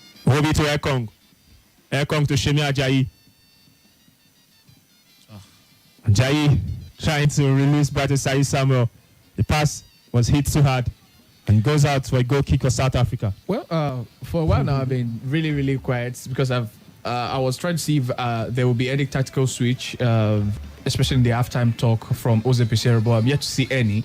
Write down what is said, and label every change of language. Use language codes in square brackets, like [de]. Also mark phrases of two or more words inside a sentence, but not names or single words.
[en] Obi to Ekong. Ekong to Shemi Ajayi. Ajayi trying to release back to Sai Samuel. The pass was hit too hard and goes out for a goal kick for South Africa. Well, for a while now, I've been really, really quiet because I was trying to see if there will be any tactical switch, especially in the halftime talk from Jose Peseiro, but I'm yet to see any.